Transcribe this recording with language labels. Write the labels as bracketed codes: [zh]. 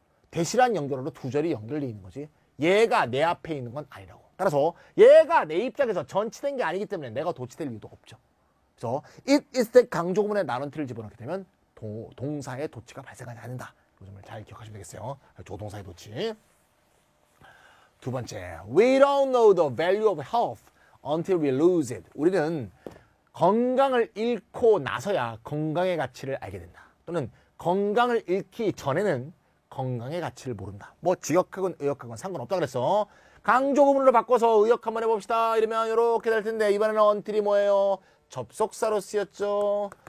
[ko] 대시란 연결어로 두 절이 연결되어 있는 거지. 얘가 내 앞에 있는 건 아니라고. 따라서 얘가 내 입장에서 전치된 게 아니기 때문에 내가 도치될 이유도 없죠. 그래서 it is that 강조 구문에 나런티를 집어넣게 되면 동사의 도치가 발생하지 않는다. 이 점을 잘 기억하시면 되겠어요. 조동사의 도치. 두 번째, [en] we don't know the value of health until we lose it. [ko] 우리는 건강을 잃고 나서야 건강의 가치를 알게 된다. 또는 건강을 잃기 전에는 건강의 가치를 모른다. 뭐 직역하건 의역하건 상관없다 그랬어. 강조 구문으로 바꿔서 의역 한번 해봅시다. 이러면 이렇게 될 텐데 이번에는 until이 뭐예요? 접속사로 쓰였죠.